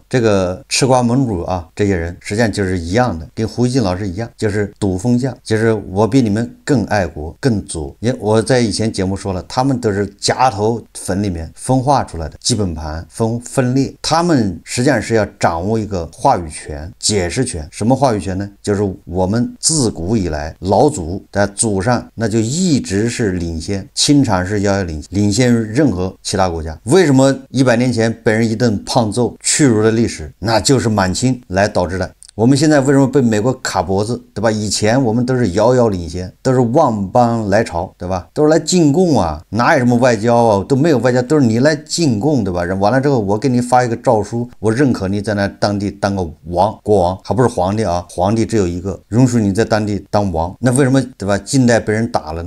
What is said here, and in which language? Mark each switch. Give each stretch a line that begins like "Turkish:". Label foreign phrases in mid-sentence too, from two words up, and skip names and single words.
Chinese: 這個吃瓜盟主啊，這些人實際上就是一樣的，跟胡一進老師一樣，就是賭風向，就是我比你們更愛國、更祖。因為我在以前節目說了，他們都是夾頭粉裡面分化出來的基本盤分裂，他們實際上是要掌握一個話語權、解釋權。什麼話語權呢？就是我們自古以來老祖在祖上那就一直是領先，清朝是遥遥領先於任何其他國家。為什麼100年前被人一頓胖揍屈辱的歷史，那就是滿清來導致的。我們現在為什麼被美國卡脖子，對吧？以前我們都是遙遙領先，都是萬邦來朝，對吧？都是來進貢啊，哪有什麼外交啊，都沒有外交，都是你來進貢，對吧？完了之後，我給你發一個詔書，我認可你在那當地當個國王，還不是皇帝啊，皇帝只有一個，容許你在當地當王。那為什麼，對吧？近代被人打了呢？